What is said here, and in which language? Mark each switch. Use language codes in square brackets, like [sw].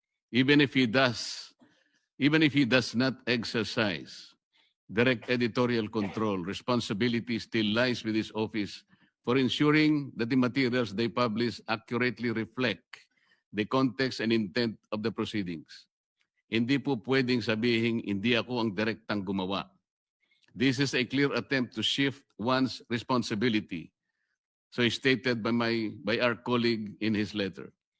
[en] Even if he does not exercise direct editorial control, responsibility still lies with his office for ensuring that the materials they publish accurately reflect the context and intent of the proceedings. [tl] Hindi po pwedeng sabihin hindi ako ang direktang gumawa. [en] This is a clear attempt to shift one's responsibility, so stated by our colleague in his letter.